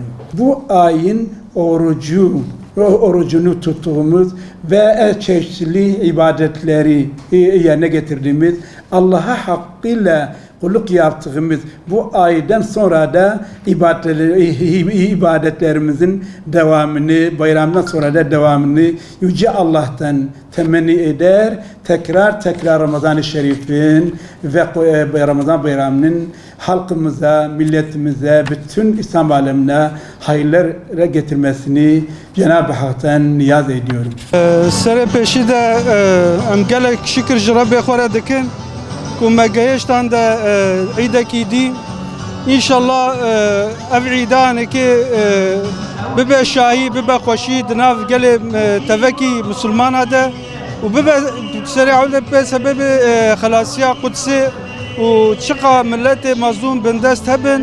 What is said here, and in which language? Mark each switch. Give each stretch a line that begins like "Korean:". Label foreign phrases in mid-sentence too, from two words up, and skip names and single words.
Turkish: Bu ayın orucunu tuttuğumuz ve çeşitli ibadetleri yerine getirdiğimiz, Allah'a hakkıyla kulluk yaptığımız bu aydan sonra da ibadetlerimizin devamını, bayramdan sonra da devamını Yüce Allah'tan temenni eder. Tekrar Ramazan-ı Şerif'in ve Ramazan bayramının halkımıza, milletimize, bütün İslam alemine hayırlara getirmesini Cenab-ı Hak'tan niyaz ediyorum.
Kurdish: Sere peşi de em gelek şükür Rabbi xwara dikin ku me gehiştan da İdekî dî İnşallah ev İdânekê bibe şahî, bibe xweşî di nav gelê tevekî Müslümana de û bibe serê ewle be sebebê xelasiya Qudsê û çiqa milletê mazlûm bin dest hebin.